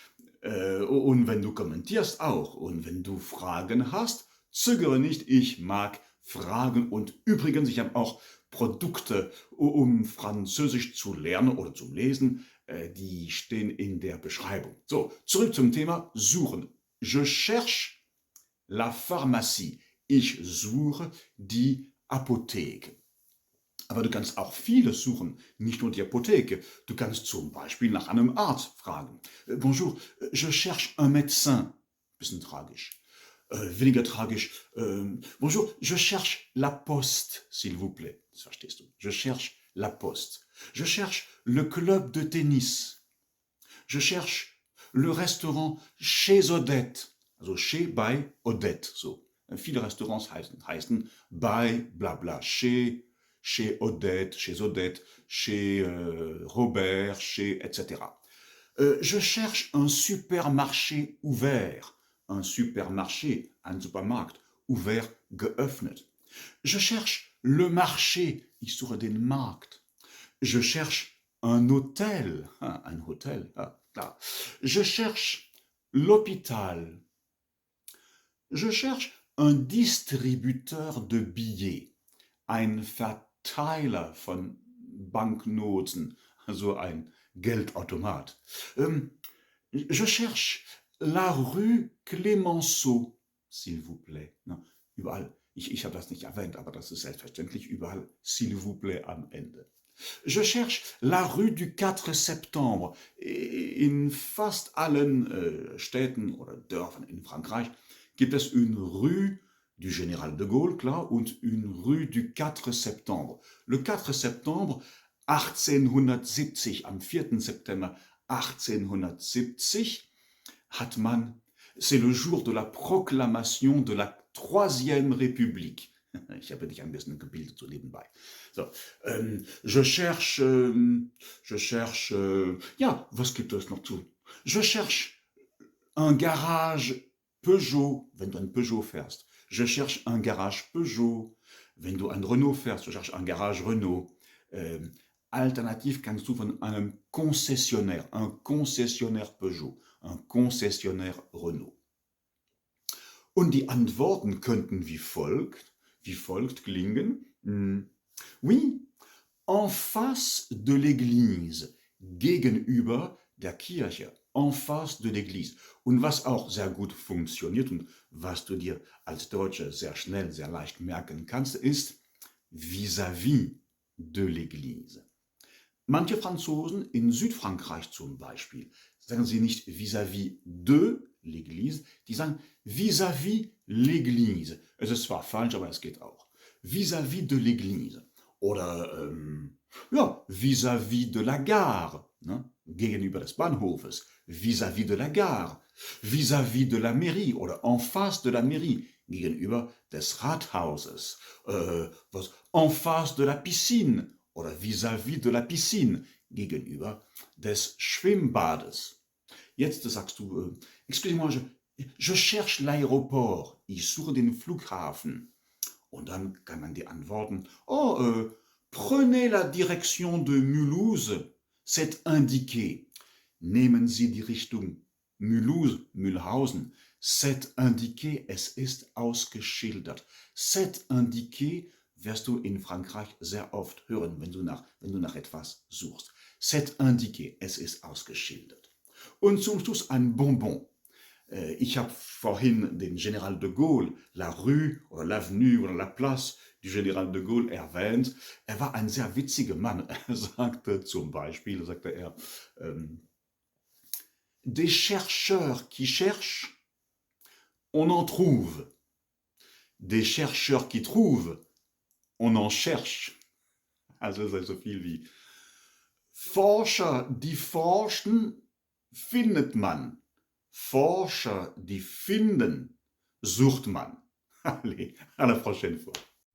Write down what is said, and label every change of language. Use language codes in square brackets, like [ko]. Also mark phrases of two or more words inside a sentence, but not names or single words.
[de] Und wenn du kommentierst auch. Und wenn du Fragen hast, zögere nicht, ich mag Fragen. Und übrigens, ich habe auch Produkte, um Französisch zu lernen oder zu lesen. Die stehen in der Beschreibung. So, zurück zum Thema Suchen. [fr] Je cherche la pharmacie. [de] Ich suche die Apotheke. Aber du kannst auch vieles suchen, nicht nur die Apotheke. Du kannst zum Beispiel nach einem Arzt fragen. [fr] Bonjour, je cherche un médecin. [de] Bisschen tragisch. Weniger tragisch. [fr] Bonjour, je cherche la poste, s'il vous plaît. [de] Das verstehst du. [fr] Je cherche la poste. Je cherche le club de tennis. Je cherche le restaurant chez Odette. [de] Also chez bei Odette, so. Viele Restaurants heißen bei bla bla, [fr] chez Odette, chez Robert, chez etc. Je cherche un supermarché ouvert. Un supermarché, [de] ein Supermarkt, [fr] ouvert, geöffnet. Je cherche le marché, [de] ich suche den Markt. [fr] Je cherche un hôtel, [de] ein Hotel, klar. [fr] Je cherche l'hôpital. Je cherche un distributeur de billets, [de] ein Verteiler von Banknoten, also ein Geldautomat. [fr] Je cherche la rue Clemenceau, s'il vous plaît. [de] Überall, ich habe das nicht erwähnt, aber das ist selbstverständlich überall, [fr] s'il vous plaît [de] am Ende. [fr] Je cherche la rue du 4 Septembre. [de] In fast allen Städten oder Dörfern in Frankreich gibt es [fr] une rue du Général de Gaulle, [de] klar, und [fr] une rue du 4 Septembre. Le 4 Septembre 1870, [de] am 4. September 1870 hat man, [fr] c'est le jour de la proclamation de la Troisième République. [de] Ich habe dich ein bisschen gebildet so nebenbei. So, [fr] je cherche, [de] ja, was gibt es noch zu? [fr] Je cherche un garage Peugeot, [de] wenn du ein Peugeot fährst. [fr] Je cherche un garage Peugeot. [de] Wenn du ein Renault fährst, [fr] je cherche un garage Renault. [de] Alternativ kannst du von einem Concessionnaire, [fr] un concessionnaire Peugeot, un concessionnaire Renault. [de] Und die Antworten könnten wie folgt klingen. [fr] Oui, en face de l'église, [de] gegenüber der Kirche, [fr] en face de l'église. [de] Und was auch sehr gut funktioniert und was du dir als Deutscher sehr schnell, sehr leicht merken kannst, ist [fr] vis-à-vis de l'église. [de] Manche Franzosen in Südfrankreich zum Beispiel sagen sie nicht [fr] vis-à-vis de l'église, [de] die sagen [fr] vis-à-vis l'église. [de] Es ist zwar falsch, aber es geht auch. [fr] Vis-à-vis de l'église. [de] Oder ja, [fr] vis-à-vis de la gare. Ne? [de] gegenüber des Bahnhofes, [fr] vis-à-vis de la gare, vis-à-vis de la mairie oder en face de la mairie, [de] gegenüber des Rathauses, [fr] en face de la piscine oder vis-à-vis de la piscine, [de] gegenüber des Schwimmbades. Jetzt sagst du, [fr] excusez-moi, je cherche l'aéroport, [de] ich suche den Flughafen. Und dann kann man dir antworten, [fr] oh, prenez la direction de Mulhouse, c'est indiqué. [de] Nehmen Sie die Richtung Mulhouse, Mühlhausen. [fr] C'est indiqué, [de] es ist ausgeschildert. [fr] C'est indiqué [de] wirst du in Frankreich sehr oft hören, wenn du nach etwas suchst. [fr] C'est indiqué, [de] es ist ausgeschildert. Und zum Schluss ein Bonbon. Ich habe vorhin den General de Gaulle, [fr] la Rue [de] oder l'Avenue oder [fr] la Place du General de Gaulle [de] erwähnt. Er war ein sehr witziger Mann. Er sagte zum Beispiel, [fr] des chercheurs qui cherchent, on en trouve. Des chercheurs qui trouvent, on en cherche. [de] Also das heißt so viel wie Forscher, die forschen, findet man. Forscher, die finden, sucht man. [fr] Allez, à la prochaine fois.